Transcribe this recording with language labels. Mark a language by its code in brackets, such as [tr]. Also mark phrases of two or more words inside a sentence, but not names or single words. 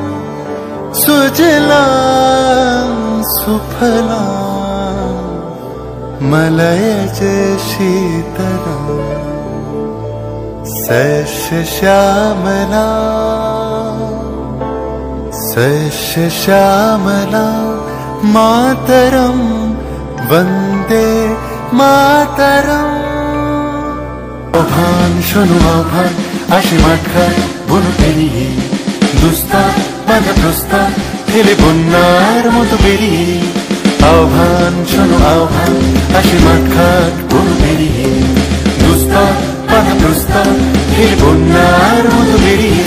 [sa] सुजलां सुफलां मलयज शीतलां सस्यश्यामलां मातरं वन्दे मातरम्। [bn] আহ্বান শোনো আহ্বান আসে মাঠঘাট বন পেরিয়ে দুস্তার বাধা প্রস্তার ফেলে বন্যার মতো বেরিয়ে। আহ্বান শোনো আহ্বান আসে মাঠঘাট বন পেরিয়ে দুস্তার বাধা প্রস্তার ফেলে বন্যার মতো বেরিয়ে।